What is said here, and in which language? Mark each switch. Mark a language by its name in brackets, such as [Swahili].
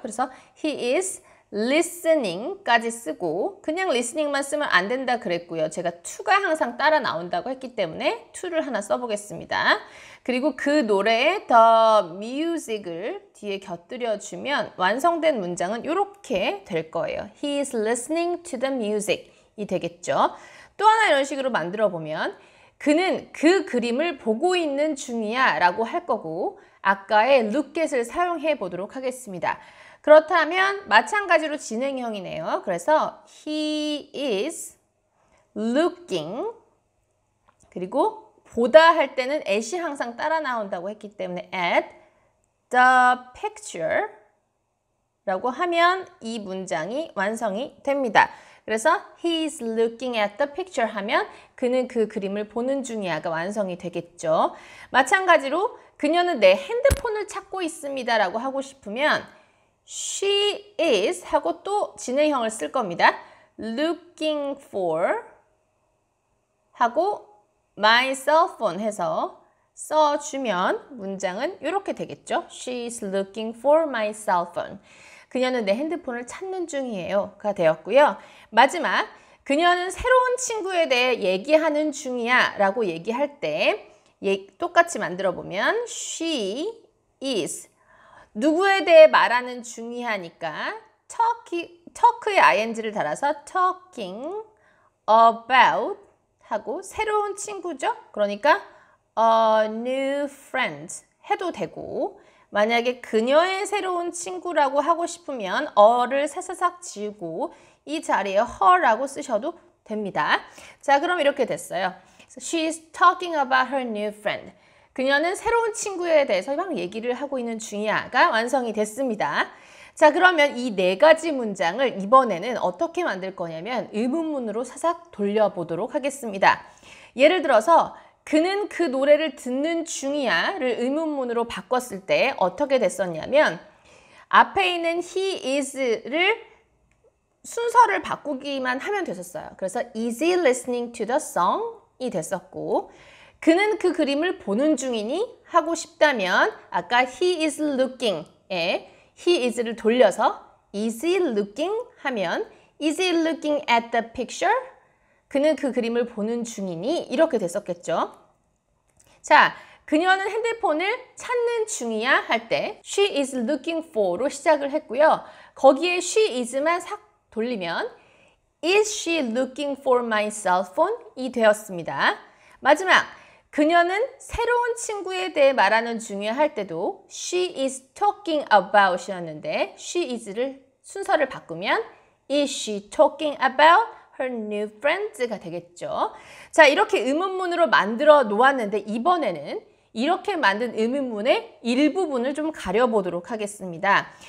[Korean] 그래서 [English] he is listening [Korean] 까지 쓰고 그냥 listening만 쓰면 안 된다 그랬고요. 제가 to가 항상 따라 나온다고 했기 때문에 to를 하나 써보겠습니다. 그리고 그 노래에 [English] the music [Korean] 을 뒤에 곁들여주면 완성된 문장은 이렇게 될 거예요. [English] He is listening to the music [Korean] 이 되겠죠. 또 하나 이런 식으로 만들어 보면 그는 그 그림을 보고 있는 중이야 라고 할 거고 아까의 look at을 사용해 보도록 하겠습니다. 그렇다면 마찬가지로 진행형이네요. 그래서 [English] he is looking [Korean] 그리고 보다 할 때는 at이 항상 따라 나온다고 했기 때문에 [English] at the picture [Korean] 라고 하면 이 문장이 완성이 됩니다. 그래서 [English] he is looking at the picture [Korean] 하면 그는 그 그림을 보는 중이야가 완성이 되겠죠. 마찬가지로 그녀는 내 핸드폰을 찾고 있습니다 라고 하고 싶으면 [English] she is [Korean] 하고 또 진행형을 쓸 겁니다. [English] looking for [Korean] 하고 [English] my cell phone [Korean] 해서 써주면 문장은 이렇게 되겠죠. [English] She is looking for my cell phone. [Korean] 그녀는 내 핸드폰을 찾는 중이에요 가 되었고요. 마지막, 그녀는 새로운 친구에 대해 얘기하는 중이야 라고 얘기할 때 똑같이 만들어 보면 [English] she is [Korean] 누구에 대해 말하는 중이하니까 talk의 ing를 달아서 [English] talking about [Korean] 하고 새로운 친구죠. 그러니까 [English] a new friend [Korean] 해도 되고 만약에 그녀의 새로운 친구라고 하고 싶으면 어를 사사삭 지우고 이 자리에 her라고 쓰셔도 됩니다. 자, 그럼 이렇게 됐어요. [English] She is talking about her new friend. [Korean] 그녀는 새로운 친구에 대해서 막 얘기를 하고 있는 중이야가 완성이 됐습니다. 자, 그러면 이 네 가지 문장을 이번에는 어떻게 만들 거냐면 의문문으로 사삭 돌려보도록 하겠습니다. 예를 들어서 그는 그 노래를 듣는 중이야를 의문문으로 바꿨을 때 어떻게 됐었냐면 앞에 있는 [English] he is [Korean] 를 순서를 바꾸기만 하면 됐었어요. 그래서 [English] is he listening to the song이 됐었고 [Korean] 그는 그 그림을 보는 중이니 하고 싶다면 아까 [English] he is looking에 he is를 돌려서 is he looking 하면 is he looking at the picture? [Korean] 그는 그 그림을 보는 중이니 이렇게 됐었겠죠. 자, 그녀는 핸드폰을 찾는 중이야 할 때 [English] she is looking for [Korean] 로 시작을 했고요. 거기에 [English] she is만 [Korean] 싹 돌리면 [English] is she looking for my cell phone? [Korean] 이 되었습니다. 마지막, 그녀는 새로운 친구에 대해 말하는 중이야 할 때도 [English] she is talking about [Korean] 이었는데 she is를 순서를 바꾸면 [English] is she talking about her new friends [Korean] 가 되겠죠. 자, 이렇게 의문문으로 만들어 놓았는데 이번에는 이렇게 만든 의문문의 일부분을 좀 가려보도록 하겠습니다.